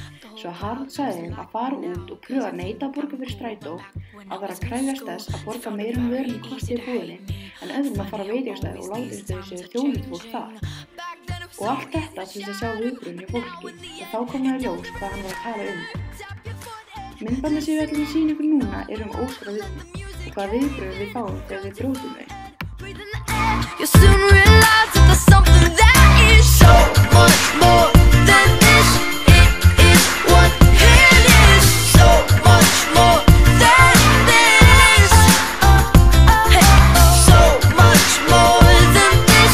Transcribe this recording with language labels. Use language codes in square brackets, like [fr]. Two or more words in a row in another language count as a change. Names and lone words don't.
[is] Svo Harald sagði þeim að fara út og pröfa að neita að borga fyrir strætó, að vera að krefjast þess að borga meira vörunni kosti í búðinni, en öðrum að fara á veitingastað og láta þau sér þjónustu fólk þar. Og allt þetta til þess að sjá viðbrögðin hjá fólki og þá kom það í ljós hvað hann var að tala um. Myndbandið sem við ætlum að sýna ykkur núna er óskráð viðmið og hvaða viðbrögð við fáum þegar við brjótum þau. [en] You'll soon realize that there's something that is so much more than this. It is what it is. So much more than this. Hey, so much more than this.